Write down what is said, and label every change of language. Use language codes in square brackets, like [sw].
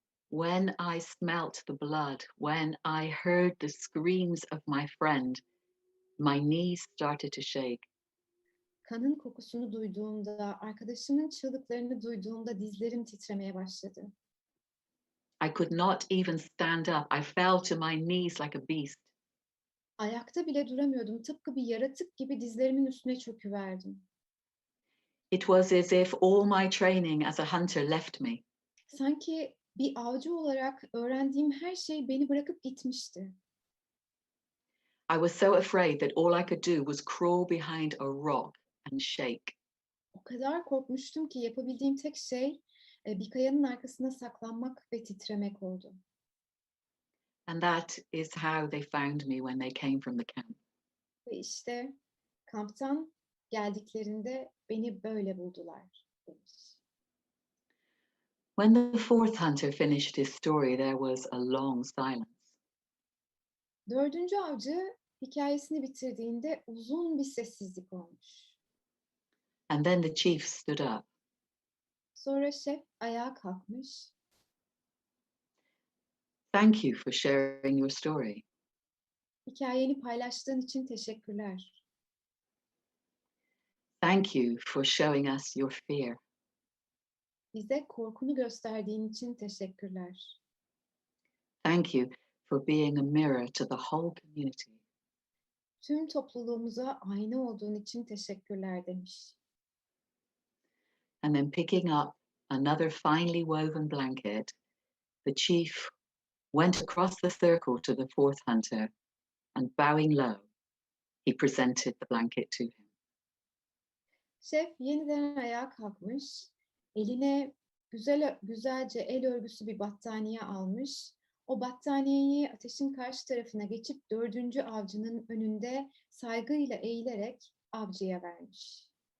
[en] when I smelt the blood, when I heard the screams of my friend, my knees started to shake. [tr] Kanın kokusunu duyduğumda, arkadaşımın çığlıklarını duyduğumda dizlerim titremeye başladı. [en] I could not even stand up. I fell to my knees like a beast. [tr] Ayakta bile duramıyordum. Tıpkı bir yaratık gibi dizlerimin üstüne çöküverdim. [en] It was as if all my training as a hunter left me. [tr] Sanki bir avcı olarak öğrendiğim her şey beni bırakıp gitmişti. [en] I was so afraid that all I could do was crawl behind a rock and shake. [tr] O kadar korkmuştum ki yapabildiğim tek şey bir kayanın arkasına saklanmak ve titremek oldu. [en] And that is how they found me when they came from the camp. [tr] Ve işte kamptan geldiklerinde beni böyle buldular demiş. [en] When the fourth hunter finished his story, there was a long silence. [tr] Dördüncü avcı hikayesini bitirdiğinde uzun bir sessizlik olmuş. [en] And then the chief stood up. [tr] Sonra şef ayağa kalkmış. [en] Thank you for sharing your story. [tr] Hikayeni paylaştığın için teşekkürler. [en] Thank you for showing us your fear. [tr] Bize korkunu gösterdiğin için teşekkürler. [en] Thank you for being a mirror to the whole community. [tr] Tüm topluluğumuza ayna olduğun için teşekkürler demiş. [en] And then picking up another finely woven blanket, the chief went across the circle to the fourth hunter and bowing low, he presented the blanket to him. [tr] Şef yeniden ayağa kalkmış, eline güzelce el örgüsü bir battaniye almış. O battaniyeyi ateşin karşı tarafına geçip dördüncü avcının önünde saygıyla eğilerek avcıya vermiş.